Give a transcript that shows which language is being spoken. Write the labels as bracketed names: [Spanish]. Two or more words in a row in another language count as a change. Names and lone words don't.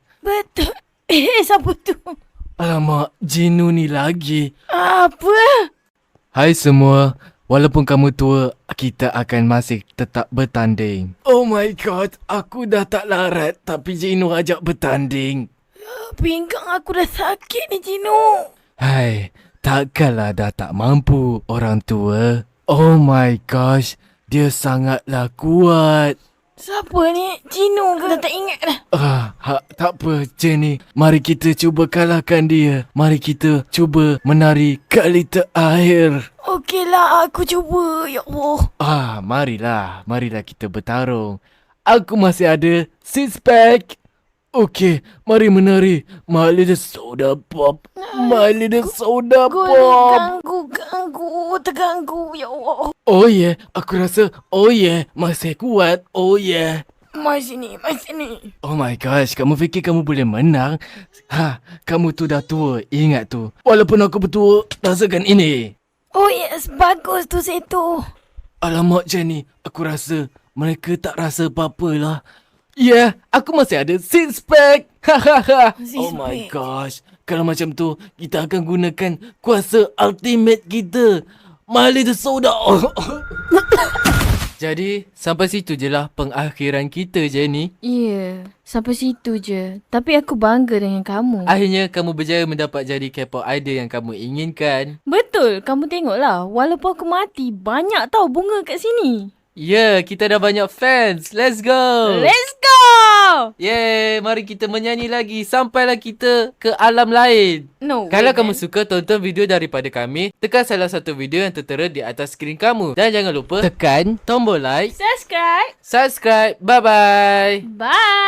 [Malay] Betul. Siapa tu? Alamak, Jinu ni lagi. Apa? Hai semua, walaupun kamu tua, kita akan masih tetap bertanding. [English] Oh my god, [Malay] aku dah tak larat tapi Jinu ajak bertanding. Pinggang aku dah sakit ni, Jinu. Hai, takkanlah dah tak mampu orang tua. [English] Oh my gosh, [Malay] dia sangatlah kuat. Siapa ni? Jinu ke? Dah tak ingat dah. Tak apa, Jenny. Mari kita cuba kalahkan dia. Mari kita cuba menari kali terakhir. Okeylah, aku cuba. Ya Allah. Marilah. Marilah kita bertarung. Aku masih ada [English] six pack. [Malay] Okey, mari menari. [English] My little soda pop. My little soda pop. [Malay] Terganggu. Ya Allah. [English] Oh yeah, [Malay] aku rasa masih kuat. [English] Oh yeah. [Malay] Mai sini. [English] Oh my gosh, [Malay] kamu fikir kamu boleh menang? Kamu tu dah tua, ingat tu. Walaupun aku bertua, rasakan ini. [English] Oh yes, [Malay] bagus tu Seto. Alamak Jenny, aku rasa mereka tak rasa apa-apa lah. [English] Yeah, [Malay] aku masih ada [English] six pack. Oh my gosh, [Malay] kalau macam tu, kita akan gunakan kuasa ultimate kita. [English] My little soda. [Malay] Jadi, sampai situ je lah pengakhiran kita, Jenny. Ya, sampai situ je. Tapi aku bangga dengan kamu. Akhirnya, kamu berjaya mendapat jadi K-pop idol yang kamu inginkan. Betul, kamu tengoklah. Walaupun aku mati, banyak tau bunga kat sini. Ya, kita dah banyak fans. [English] Let's go! Let's go! [Malay] Yeay, mari kita menyanyi lagi sampailah kita ke alam lain. [English] No [Malay] Kalau [English] way, [Malay] kamu [English] man. [Malay] suka tonton video daripada kami, tekan salah satu video yang tertera di atas skrin kamu. Dan jangan lupa tekan tombol like, Subscribe. [English] subscribe. Bye-bye. Bye.